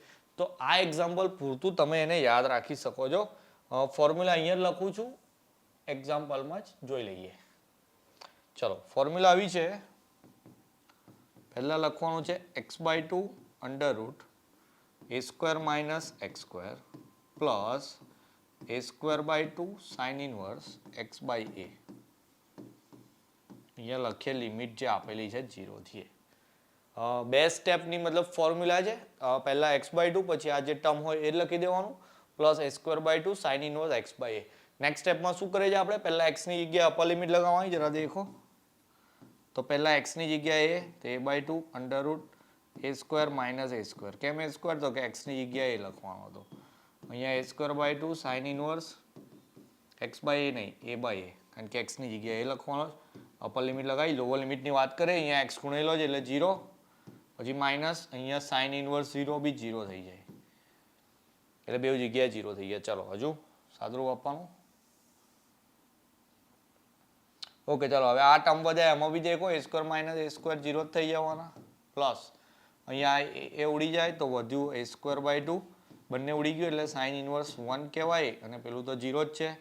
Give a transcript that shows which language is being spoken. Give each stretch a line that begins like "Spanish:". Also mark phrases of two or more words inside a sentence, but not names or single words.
Gujarati: તો આ એક્ઝામ્પલ પૂરતું તમે એને યાદ રાખી શકો છો. ફોર્મ્યુલા અહીંયા જ લખું છું, એક્ઝામ્પલમાં જ જોઈ લઈએ. ચલો ફોર્મ્યુલા આવી છે. પહેલા લખવાનું છે x/2 √a² - x² પ્લસ a²/2
English: sin inverse
Gujarati: x/a. અહીંયા લખીએ લિમિટ જે આપેલી છે 0 થી a. બે સ્ટેપની મતલબ ફોર્મ્યુલા છે. પહેલા x/2 પછી આ જે ટર્મ હોય એ લખી દેવાનું પ્લસ a²/2
English: sin inverse
Gujarati: x/a. નેક્સ્ટ સ્ટેપમાં શું કરે છે આપણે? પહેલા x ની જગ્યાએ
English: upper limit
Gujarati: લગાવવાની, જરા દેખો. તો પહેલા x ની જગ્યાએ તો a/2 √a² - a². કેમ a²? તો કે x ની જગ્યાએ a લખવાનો હતો. અહીંયા a²/2
English: sin inverse
Gujarati: x/a નહીં, a/a, કારણ કે x ની જગ્યાએ a લખવાનો.
English: upper limit
Gujarati: લગાવી,
English: lower limitની
Gujarati: વાત કરીએ અહીંયા x ગુણેલો છે એટલે 0, પછી માઇનસ અહીંયા
English: sin inverse
Gujarati: 0 બી 0 થઈ જાય, એટલે બે જગ્યાએ 0 થઈ ગયા. ચલો હજુ સાદુરૂપ આપવાનું. ઓકે ચાલો હવે આ ટર્મ વધે એમાં બી દેખો a² - a² 0 જ થઈ જવાના, પ્લસ અહીંયા એ ઉડી જાય તો વધ્યું a²/2, બંને ઉડી ગયું એટલે
English: sin inverse
Gujarati: 1 કહેવાય અને પેલું તો 0 જ છે.